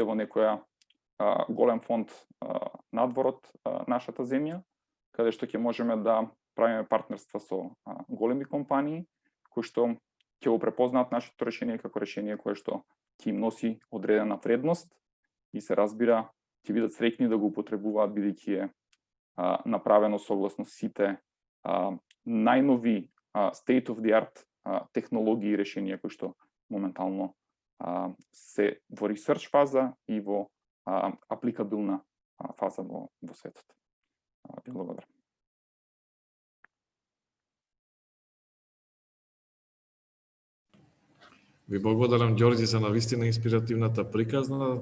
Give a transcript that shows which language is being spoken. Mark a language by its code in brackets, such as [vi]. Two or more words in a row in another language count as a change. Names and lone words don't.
[mk] во некоја голем фонд надвор од нашата земја, каде што ќе можеме да правиме партнерства со големи компании кои што ќе го препознаат нашето решение како решение кое што ќе им носи одредена вредност и се разбира ќе бидат среќни да го употребуваат бидејќи е направено согласно сите најнови [en] state of the art [mk] технологии и решенија кои што моментално се во research фаза и во апликабилна фаза во светот. Ви благодарам. Ви благодарам, Ѓорѓи, за навистина инспиративната приказна.